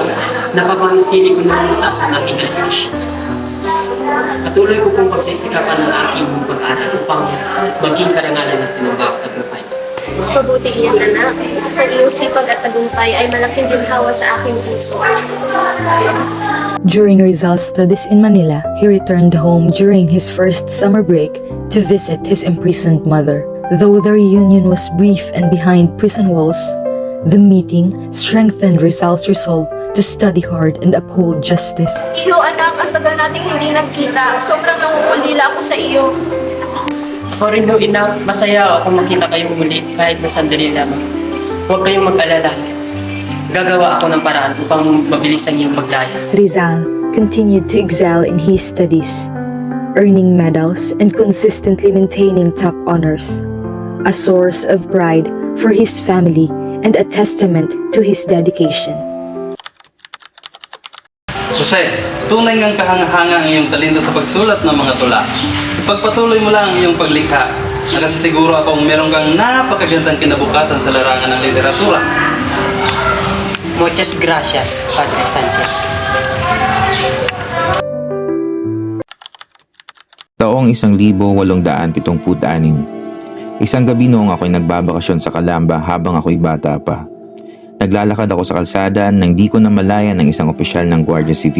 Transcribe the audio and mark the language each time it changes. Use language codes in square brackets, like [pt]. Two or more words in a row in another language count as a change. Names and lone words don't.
[tl] Napapanatili ko na mataas ang aking edukasyon. Patuloy ko pong pagsisikapan ng aking pag-aaral upang maging karangalan at pinagkakatagumpay. Mabuti iyan, anak. Ang iyong sipag at tagumpay ay malaking ginhawa sa aking puso. [en] During Rizal's studies in Manila, he returned home during his first summer break to visit his imprisoned mother. Though the reunion was brief and behind prison walls, the meeting strengthened Rizal's resolve to study hard and uphold justice. [tl] Iyo, anak, ang tagal nating hindi nagkita. Sobrang nangungulila ako sa iyo. Ako rin daw, Ina. Masaya ako makita kayong muli kahit na sandali lamang. Huwag kayong mag-alala. Gagawa ako ng paraan upang mabilis ang iyong paglaya. [en] Rizal continued to excel in his studies, earning medals and consistently maintaining top honors, a source of pride for his family and a testament to his dedication. [tl] Jose, tunay ngang kahanga-hanga ang iyong talento sa pagsulat ng mga tula. Ipagpatuloy mo lang ang iyong paglikha. Nakasisiguro akong meron kang napakagandang kinabukasan sa larangan ng literatura. [es] Muchas gracias, Padre Sanchez. [tl] Taong 1876. Isang gabi noong ako'y nagbabakasyon sa Calamba habang ako'y bata pa. Naglalakad ako sa kalsada nang di ko namalayan ng isang opisyal ng Guardia Civil.